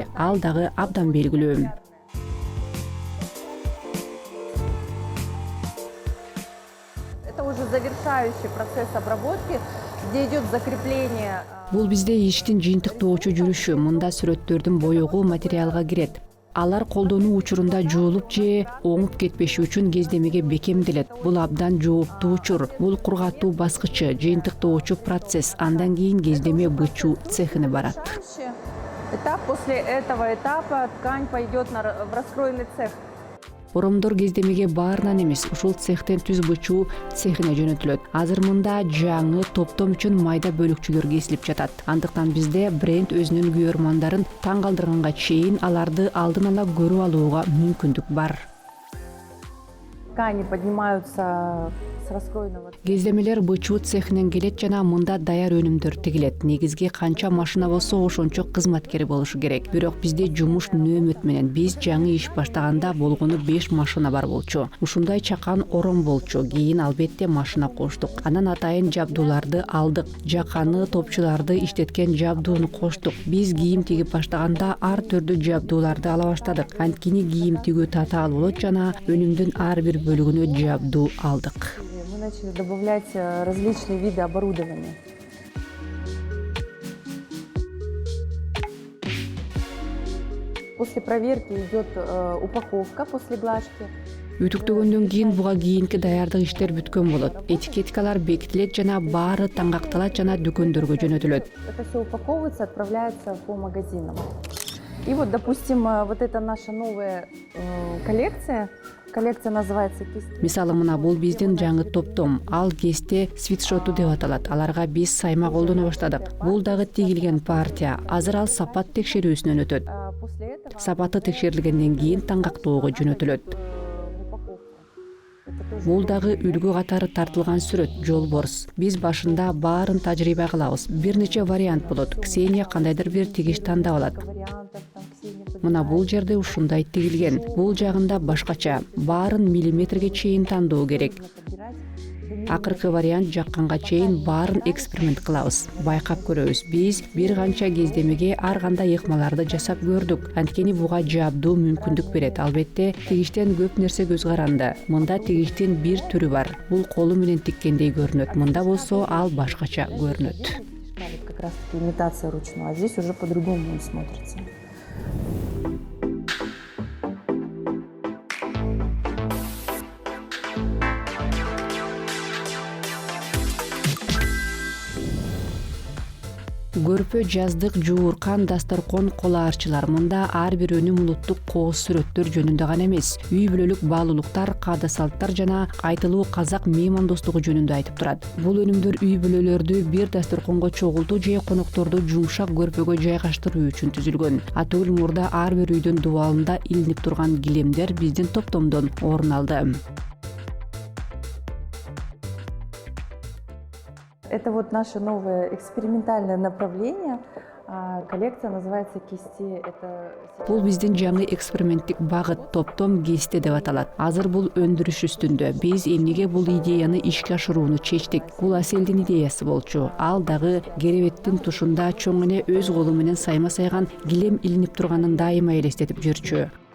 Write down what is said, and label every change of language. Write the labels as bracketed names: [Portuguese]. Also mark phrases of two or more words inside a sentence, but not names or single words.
[Kyrgyz] Ал дагы абдан белгилүү. [Russian] Это уже завершающий процесс обработки, где идет закрепление. [Kyrgyz] Бул бизде иштин жыйынтыктоочу жүрүшү. Мында сүрөттөрдүн боегу материалга кирет. Алар колдонуу учурунда жуулуп же оңуп кетпеши үчүн кездемеге бекемделет. Бул абдан жооптуу учур. Бул кургатуу баскычы, жыйынтыктоочу процесс. Андан кийин кездеме бычуу цехине барат. [Russian] Этап, после этого этапа ткань пойдет в раскроенный цех. [Kyrgyz] Оромдор кездемеге баарынан эмес, ушул цехтен түз бычуу цехине жөнөтүлөт. Азыр мында жаңы топтом үчүн майда бөлүкчүлөр кесилип жатат. Андыктан бизде бренд өзүнүн күйөрмандарын таң калтырганга чейин аларды алдын ала көрүп алууга мүмкүндүк бар. [Russian] Ткани поднимаются с раскроенного. [Kyrgyz] Кездемелер бычуу цехинен келет жана мында даяр өнүмдөр тигилет. Негизги канча машина болсо ошончо кызматкери болушу керек. Бирок бизде жумуш нөөмөт менен биз жаңы иш баштаганда болгону 5 машина бар болчу. Ушундай чакан ором болчу. Кийин албетте машина коштук. Анан атайын жабдууларды алдык. Жаканы, топчуларды иштеткен жабдууну коштук. Биз кийим тигип баштаганда ар түрдүү жабдууларды ала баштадык. Анткени кийим тигүү татаал болот жана өнүмдүн ар бир бөлүгүнө жабдуу алдык. [Russian] Мы начали добавлять различные виды оборудования. После проверки идет упаковка после глажки. [Kyrgyz] Үтүктөгөндөн кийин буга кийинки даярдык иштер бүткөн болот. Этикеткалар бекитилет жана баары таңгакталат жана дүкөндөргө жөнөтүлөт. [Russian] Это все упаковывается, отправляется по магазинам. И вот, допустим, вот это наша новая коллекция. Коллекция называется кисти. [Kyrgyz] Мисалы мына бул биздин жаңы топтом. Ал кесте свитшоту деп аталат. Аларга биз сайма колдоно баштадык. Бул дагы тигилген партия. Азыр ал сапат текшерүүсүнөн өтөт. [Russian] После этого [Kyrgyz] Сапаты текшерилгенден кийин таңгактоого жөнөтүлөт. Бул дагы үлгү катары тартылган сүрөт, жолборс. Биз башында баарын тажрыйба кылабыз. Бир нече вариант болот. Ксения кандайдыр бир тигиш тандап алат. [Russian] вариантов там Ксения [Kyrgyz] Мына бул жерде ушундай тигилген. Бул жагында башкача. Баарын миллиметрге чейин тандоо керек. [Russian] подбирать. [Kyrgyz] Акыркы вариант жакканга чейин баарын эксперимент кылабыз. Байкап көрөбүз. Биз бир канча кездемеге ар кандай ыкмаларды жасап көрдүк. Анткени буга жабдуу мүмкүндүк берет. Албетте, тигиштен көп нерсе көз каранды. Мында тигиштин бир түрү бар. Бул колу менен тиккендей көрүнөт. Мында болсо ал башкача көрүнөт. [Russian] Вот как раз таки имитация ручного. А здесь уже по-другому он смотрится. [Kyrgyz] Көрпө, жаздык, жууркан, дасторкон, колаарчылар. Мында ар бир өнүм улуттук кооз сүрөттөр жөнүндө гана эмес, үй бүлөлүк баалуулуктар, каада салттар жана кайтылуу казак меймандостугу жөнүндө айтып турат. Бул өнүмдөр үй бүлөлөрдү бир дасторконго чогултуу же конокторду жумшак көрпөгө жайгаштыруу үчүн түзүлгөн. Атүл мурда ар бир үйдүн дубалында илинип турган килемдер биздин топтомдон орун алды. [Russian] Это вот наше новое экспериментальное направление. Коллекция называется кисти. Это [Kyrgyz] Бул биздин жаңы эксперименттик багыт, топтом кесте деп аталат. Азыр бул өндүрүш үстүндө. Биз эмнеге бул идеяны ишке ашырууну чечтик. Бул Аселдин идеясы болчу. Ал дагы керебеттин тушунда чоң эне өз колу менен сайма сайган килем илинип турганын дайыма элестетип жүрчү.